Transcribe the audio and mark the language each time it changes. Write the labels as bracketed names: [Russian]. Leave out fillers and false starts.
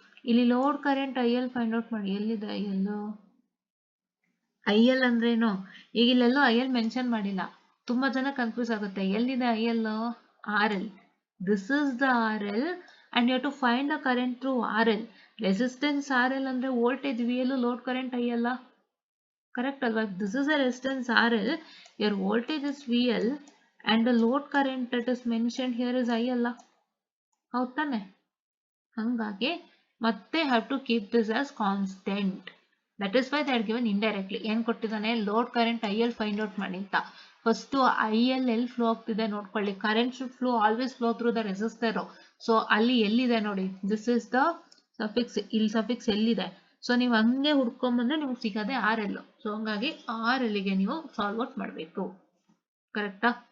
[Kannada] ಇಲ್ಲಿ load current IL find out ಮಾಡಿ, ಎಲ್ಲಿದೆ IL ಅಂದ್ರೇನು? ಈಗ ಇಲ್ಲೆಲ್ಲೋ IL ಮೆನ್ಷನ್ ಮಾಡಿಲ್ಲ, ತುಂಬಾ ಜನ ಕನ್ಫ್ಯೂಸ್ ಆಗುತ್ತೆ. ಎಲ್ಲಿದೆ IL? RL. [English] This is the RL and you have to find the current through RL. [Kannada] Resistance RL ಅಂದ್ರೆ voltage VL, load current IL, correct ಅಲ್ವಾ? [English] this is a resistance RL, your voltage is VL and the load current that is mentioned here is IL, [Kannada] ಹೌದ್ ತಾನೆ? ಹಂಗಾಗಿ ಮತ್ತೆ [English] have to keep this as constant. That is why they are given indirectly. [Kannada] ಏನ್ ಕೊಟ್ಟಿದ್ದಾನೆ, load current IL find out ಮಾಡಿ ಅಂತ. First IL ಎಲ್ಲಿ flow ಆಗ್ತಿದೆ ನೋಡ್ಕೊಳ್ಳಿ. [English] Current should flow always flow through the resistor. [Kannada] So ಅಲ್ಲಿ ಎಲ್ಲಿದೆ ನೋಡಿ, [English] this is the suffix, [Kannada] ಇಲ್ಲಿ ಸಫಿಕ್ಸ್ ಎಲ್ಲಿದೆ, ಸೊ ನೀವು ಹಂಗೆ ಹುಡ್ಕೊಂಡ್ಬಂದ್ರೆ ನಿಮ್ಗೆ ಸಿಗೋದೆ RL. ಸೊ ಹಂಗಾಗಿ RL ಗೆ ನೀವು ಸಾಲ್ವ್ ಔಟ್ ಮಾಡಬೇಕು, ಕರೆಕ್ಟಾ?